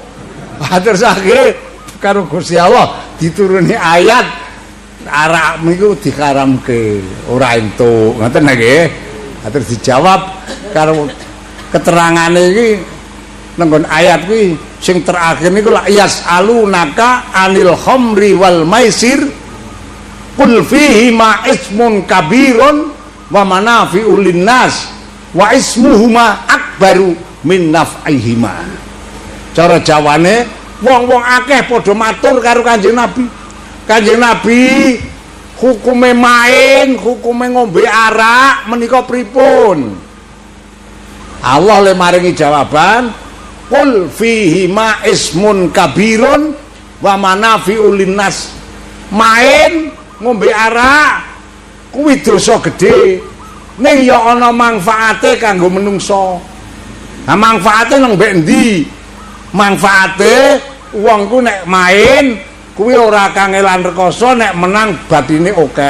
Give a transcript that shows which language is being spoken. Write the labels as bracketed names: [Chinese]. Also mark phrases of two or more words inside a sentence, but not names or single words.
[Javanese] Terus akhire karo Gusti Allah dituruni ayat arak niku diharamke, ora entuk. Ngoten nggih. Terus dijawab karo keterangane iki nenggon ayat kuwi sing terakhir niku [Arabic] لا يسألونك عن الخمر والميسر قل فيهما إثم كبير ومنافع للناس وإثمهما أكبر من نفعهما. [Javanese] Cara Jawane wong-wong akeh padha matur karo Kanjeng Nabi. Kanjeng Nabi hukume main, hukume ngombe arak menika pripun? Allah le maringi jawaban [Arabic] قل فيهما إثم كبير ومنافع للناس. [Javanese] Main ngombe arak kuwi dosa gedhe ning ya ana manfaate kanggo menungso. Nah manfaate nang mbek endi? Manfaate wong ku nek main kuwi ora kangelan rekoso, nek menang batine akeh.